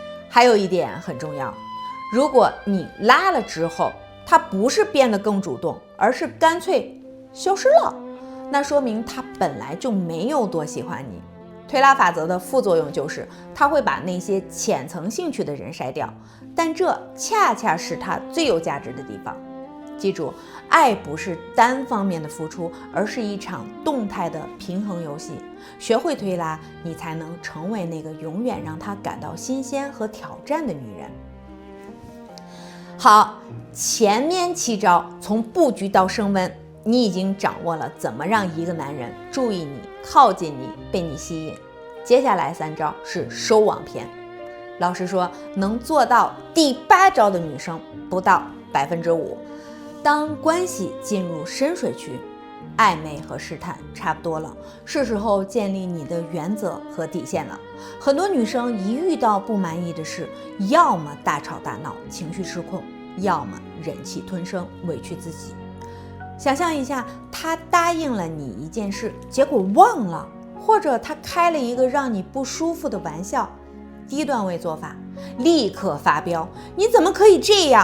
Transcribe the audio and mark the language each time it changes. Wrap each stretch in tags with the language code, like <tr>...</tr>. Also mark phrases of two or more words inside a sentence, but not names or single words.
<zh>還有一點很重要，如果你拉了之後，他不是變得更主動，而是乾脆消失了，那說明他本來就沒有多喜歡你。推拉法则的副作用就是他會把那些淺層興趣的人筛掉，但這恰恰是他最有價值的地方。記住，愛不是單方面的付出，而是一場動態的平衡遊戲。學會推拉，你才能成為那個永遠讓他感到新鮮和挑戰的女人。好，前面7招從布局到升溫，你已經掌握了怎麼讓一個男人注意你、靠近你、被你吸引。接下來3招是收網篇。老實說，能做到第8招的女生不到5%。當關係進入深水區，曖昧和試探差不多了，是時候建立你的原則和底線了。很多女生一遇到不滿意的事，要麼大吵大鬧，情緒失控，要麼忍氣吞聲，委屈自己。想象一下，她答應了你一件事，結果忘了，或者她開了一個讓你不舒服的玩笑，低段位做法，立刻發飆，你怎麼可以這樣？</zh>